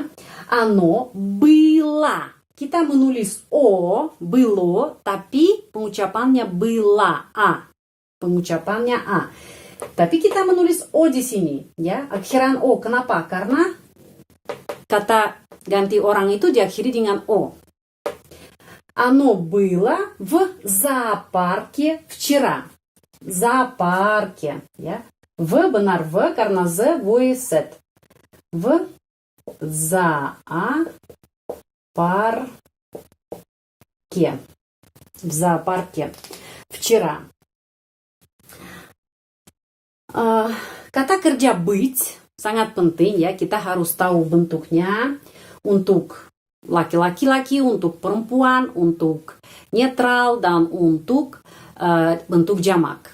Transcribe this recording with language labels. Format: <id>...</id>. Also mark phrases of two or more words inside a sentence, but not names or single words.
<ru>Оно было.</ru> <id>Kita menulis o, было, tapi pengucapannya была, a. Pengucapannya a. Tapi kita menulis o di sini, ya. Akhiran o. Kenapa? Karena kata ganti orang itu diakhiri dengan o.</id> <ru>Оно было в зоопарке вчера. Зоопарке, ya.</ru> <id>В benar v karena z voiced.</id> <ru>В зоопарке. В зоопарке вчера.</ru> <id>Kata kerja быть sangat penting ya, kita harus tahu bentuknya untuk laki-laki, untuk perempuan, untuk netral, dan untuk bentuk jamak.</id>